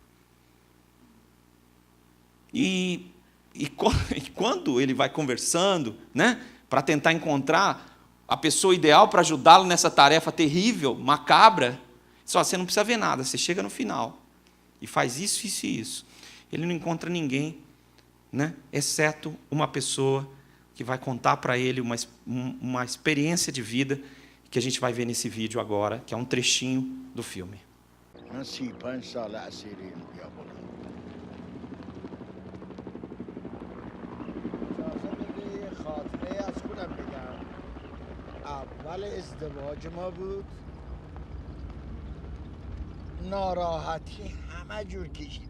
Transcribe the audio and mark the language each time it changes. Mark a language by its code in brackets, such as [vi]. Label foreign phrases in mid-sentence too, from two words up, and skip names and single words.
[pt] E quando ele vai conversando, né, para tentar encontrar a pessoa ideal para ajudá-lo nessa tarefa terrível, macabra, só você não precisa ver nada, você chega no final e faz isso, isso e isso. Ele não encontra ninguém, né, exceto uma pessoa que vai contar para ele uma experiência de vida que a gente vai ver nesse vídeo agora, que é um trechinho do filme. [fa] اول ازدواج ما بود ناراحتی همه جور کشیده